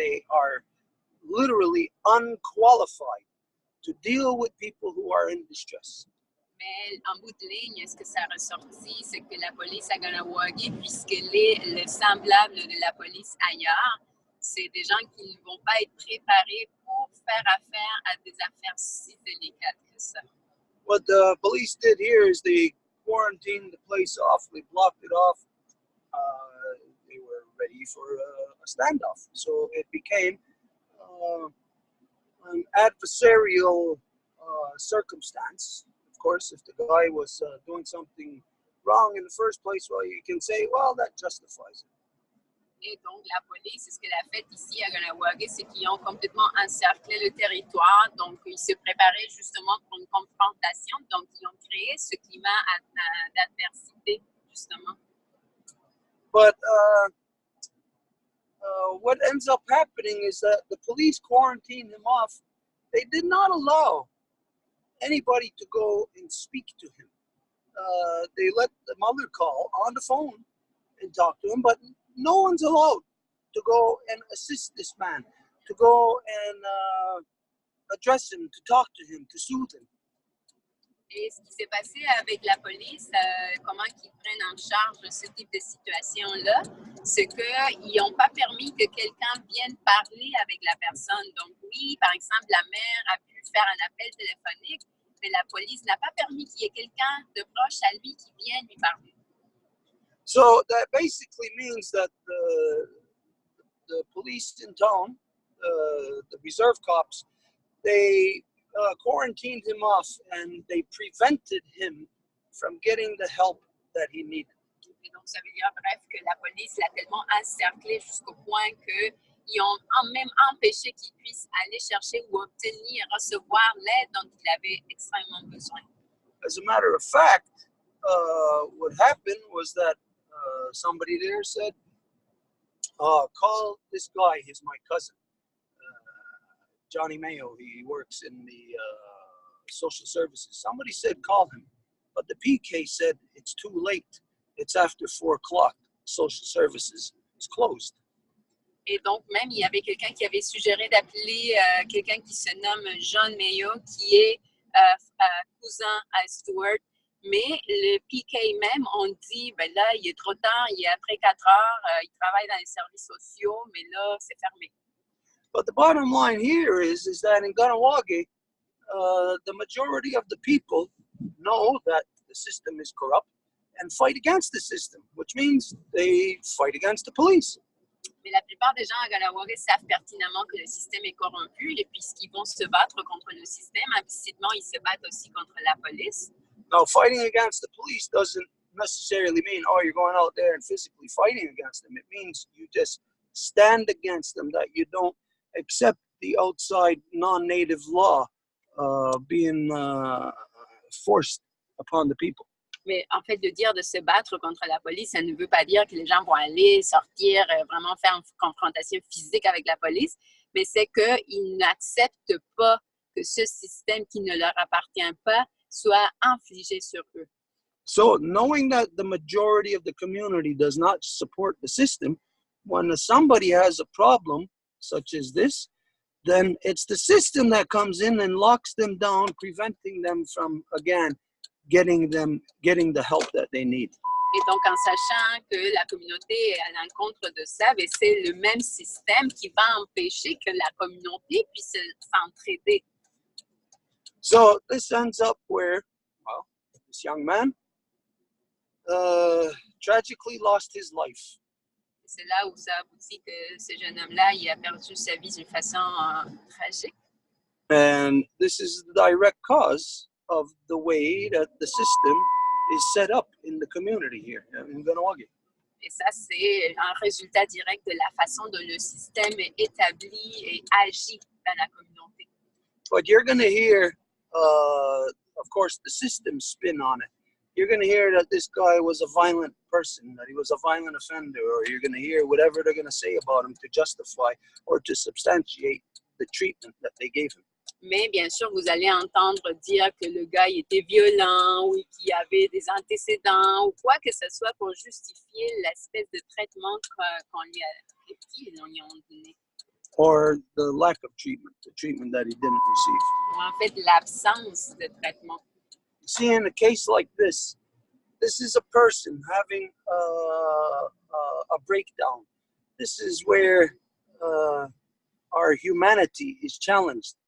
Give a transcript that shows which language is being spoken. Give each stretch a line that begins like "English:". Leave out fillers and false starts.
English: They are literally unqualified to deal with people who are in distress.
French: Mais en bout de ligne, ce que ça a ressorti, c'est que la police à Ganawagi, puisqu'elle est le semblable de la police ailleurs, c'est des gens qui ne vont pas être préparés pour faire affaire à des affaires si délicates que ça.
English: What the police did here is they quarantined the place off, they blocked it off. They were ready for a standoff. So it became an adversarial circumstance. Of course, if the guy was doing something wrong in the first place, well, you can say, well, that justifies it.
French: Et donc, la police, ce qu'elle a fait ici à Ganawagi, c'est qu'ils ont complètement encerclé le territoire. Donc, ils se préparaient justement pour une confrontation. Donc, ils ont créé ce climat d'adversité, justement.
English: But what ends up happening is that the police quarantined him off. They did not allow anybody to go and speak to him. They let the mother call on the phone and talk to him, but no one's allowed to go and assist this man, to go and address him, to talk to him, to soothe him.
French: Et ce qui s'est passé avec la police, comment ils prennent en charge ce type de situation-là, c'est qu'ils n'ont pas permis que quelqu'un vienne parler avec la personne. Donc oui, par exemple, la mère a pu faire un appel téléphonique, mais la police n'a pas permis qu'il y ait quelqu'un de proche à lui qui vienne lui parler.
English: So that basically means that the police in town, the reserve cops, they quarantined him off and they prevented him from getting the help that he needed.
French: Et donc, ça veut dire, bref, que la police l'a tellement encerclé jusqu'au point qu'ils ont même empêché qu'il puisse aller chercher ou obtenir, recevoir l'aide dont il avait extrêmement besoin.
English: As a matter of fact, what happened was that somebody there said, call this guy, he's my cousin. Johnny Mayo, he works in the social services. Somebody said, call him. But the PK said, it's too late. It's after 4 o'clock. Social services is closed.
French: Et donc, même, il y avait quelqu'un qui avait suggéré d'appeler quelqu'un qui se nomme John Mayo, qui est cousin à Stuart. Mais le PK même, on dit, ben là, il est trop tard, il est après 4 heures, il travaille dans les services sociaux, mais là, c'est fermé.
English: But the bottom line here is that in Ganawagi, the majority of the people know that the system is corrupt and fight against the system, which means they fight against the police.
French: Mais la plupart des gens à Ganawari savent pertinemment que le système est corrompu et puisqu'ils vont se battre contre le système, implicitement, ils se battent aussi contre la police.
English: Now, fighting against the police doesn't necessarily mean, oh, you're going out there and physically fighting against them. It means you just stand against them, that you don't accept the outside non-native law being forced upon the people.
French: Mais en fait, de dire de se battre contre la police, ça ne veut pas dire que les gens vont aller sortir, vraiment faire une confrontation physique avec la police, mais c'est qu'ils n'acceptent pas que ce système qui ne leur appartient pas soit infligé sur eux.
English: So knowing that the majority of the community does not support the system, when somebody has a problem such as this, then it's the system that comes in and locks them down, preventing them from, again, getting the help that they need.
French: Et donc, en sachant que la communauté est à l'encontre de ça, mais c'est le même système qui va empêcher que la communauté puisse s'entraider.
English: So this ends up where, well, this young man tragically lost his life.
French: C'est là où ça aboutit que ce jeune homme-là, il a perdu sa vie d'une façon tragique.
English: And this is the direct cause of the way that the system is set up in the community here in Ganawagi.
French: Et ça, c'est un résultat direct de la façon dont le système est établi et agit dans la communauté.
English: But you're going to hear, of course, the system spin on it. You're going to hear that this guy was a violent person, that he was a violent offender, or you're going to hear whatever they're going to say about him to justify or to substantiate the treatment that they gave him.
French: Mais bien sûr, vous allez entendre dire que le gars il était violent ou qu'il avait des antécédents ou quoi que ce soit pour justifier l'espèce de traitement qu'on lui a donné.
English: Or the lack of treatment, the treatment that he didn't receive.
French: Ou en fait, l'absence de traitement.
English: See, in a case like this is a person having a breakdown. This is where our humanity is challenged.